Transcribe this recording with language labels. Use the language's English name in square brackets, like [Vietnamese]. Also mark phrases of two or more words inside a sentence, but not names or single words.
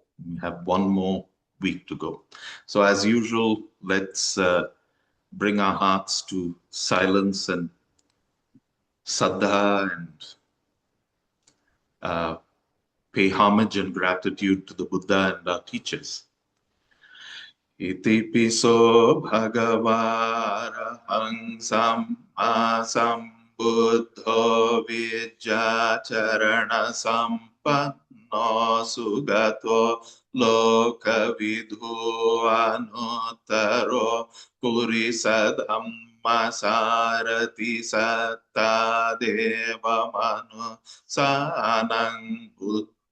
[English] We have one more week to go. So as usual, let's bring our hearts to silence and saddha and pay homage and gratitude to the Buddha and our teachers. [Pali] Iti piso bhagavārahang samma sambuddho vijjacharana sampanno sugato lokavidhu anuttaro purisa dhamma sarati satta deva manu sanang buddha